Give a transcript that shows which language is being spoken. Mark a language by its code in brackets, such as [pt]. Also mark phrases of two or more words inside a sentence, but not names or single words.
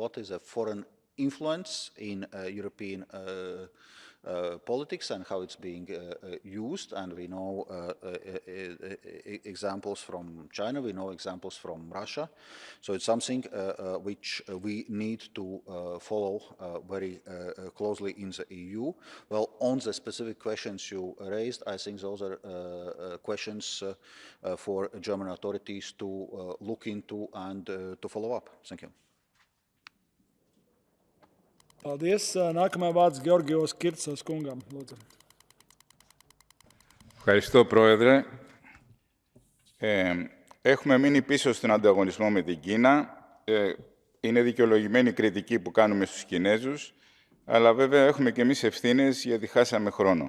[en] What is a foreign influence in European politics and how it's being used, and we know examples from China, we know examples from Russia, so it's something which we need to follow very closely in the EU. Well, on the specific questions you raised, I think those are questions for German authorities to look into and to follow up. Thank you. [lv] Paldies. Nākamā vārds Georgios Kirtsos kungam. Lūdzu. [el] Ευχαριστώ, Πρόεδρε. Έχουμε μείνει πίσω στον ανταγωνισμό με την Κίνα. Είναι δικαιολογημένη η κριτική που κάνουμε στους Κινέζους, αλλά βέβαια έχουμε και εμείς ευθύνες γιατί χάσαμε χρόνο.